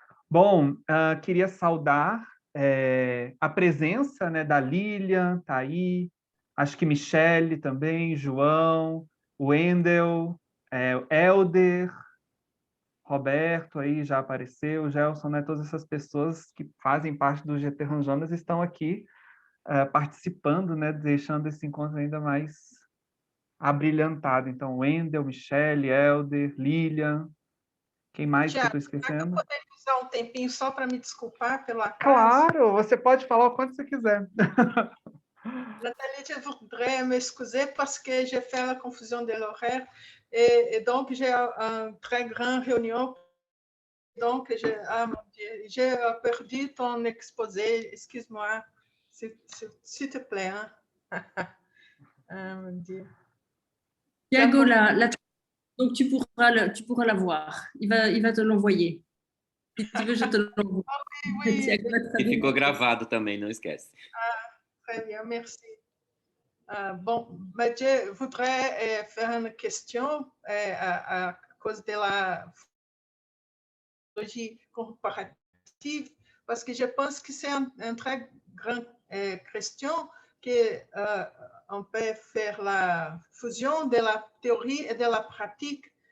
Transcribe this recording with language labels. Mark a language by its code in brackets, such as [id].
[pt] Bom, queria saudar a presença, né, da Lilian, tá aí, acho que Michele também, João, Wendel, Helder, Roberto aí já apareceu, Gelson, né, todas essas pessoas que fazem parte do GT Ranjonas estão aqui participando, né, deixando esse encontro ainda mais abrilhantado. Então, Wendel, Michele, Helder, Lilian, quem mais que eu estou esquecendo? Eu poderia usar um tempinho só para me desculpar pelo acaso? Claro, você pode falar o quanto você quiser. [fr] Nathalie, je voudrais m'excuser parce que j'ai fait la confusion de l'horaire et donc j'ai une très grande réunion. Donc, j'ai perdu ton exposé. Excuse-moi, s'il te plaît. Mon Dieu. Thiago, donc tu pourras la voir. Il va te l'envoyer. Si tu veux, je te l'envoie. Oui. [pt] E ficou gravado também, não esquece. [fr] Très bien, merci. Bon, mais je voudrais faire une question à cause de la psychologie comparative, parce que je pense que c'est une très grande question qu'on peut faire la fusion de la théorie et de la pratique.